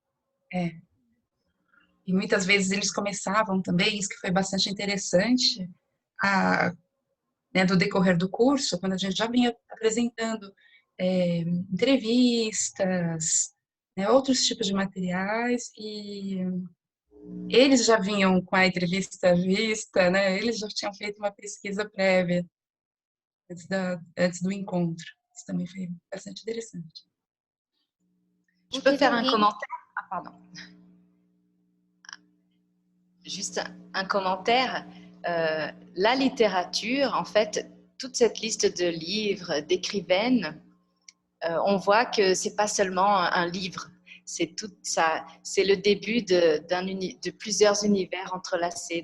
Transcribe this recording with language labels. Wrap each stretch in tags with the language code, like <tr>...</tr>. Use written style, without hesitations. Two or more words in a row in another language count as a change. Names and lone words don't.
<pt>E muitas vezes eles começavam também, isso que foi bastante interessante, né, do decorrer do curso, quando a gente já vinha apresentando entrevistas, né, outros tipos de materiais, e eles já vinham com a entrevista vista, né, eles já tinham feito uma pesquisa prévia antes do encontro. Isso também foi bastante interessante.</pt> <fr>Je peux faire un commentaire? Ah, pardon. Juste un commentaire. La littérature, en fait, toute cette liste de livres, d'écrivaines, on voit que c'est pas seulement un livre, c'est tout ça, c'est le début de plusieurs univers entrelacés.</fr>